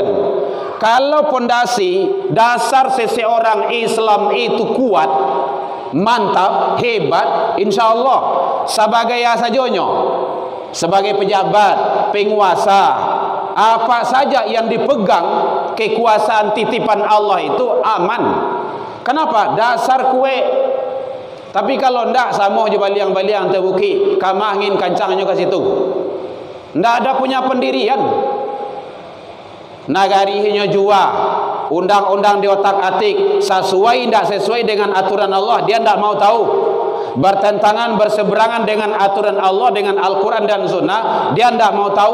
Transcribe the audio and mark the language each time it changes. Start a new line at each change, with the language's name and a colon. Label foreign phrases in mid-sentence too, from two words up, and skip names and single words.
Indonesian: Kalau pondasi dasar seseorang Islam itu kuat, mantap, hebat,
Arabic: إن شاء الله
Indonesian: sebagai asajonyo, sebagai pejabat, penguasa, apa saja yang dipegang kekuasaan titipan Allah itu aman.
Minangkabau: Kenapa? Dasar kue. Tapi kalau ndak sama je baliang-baliang terbuki, kamah angin kancangnya ke situ.
Indonesian: Ndak ada punya pendirian. Nagarinya jua, undang-undang di otak-atik, sesuai ndak sesuai dengan aturan Allah, dia ndak mau tahu. Bertentangan, berseberangan dengan aturan Allah, dengan Al-Quran dan Sunnah, dia ndak mau tahu.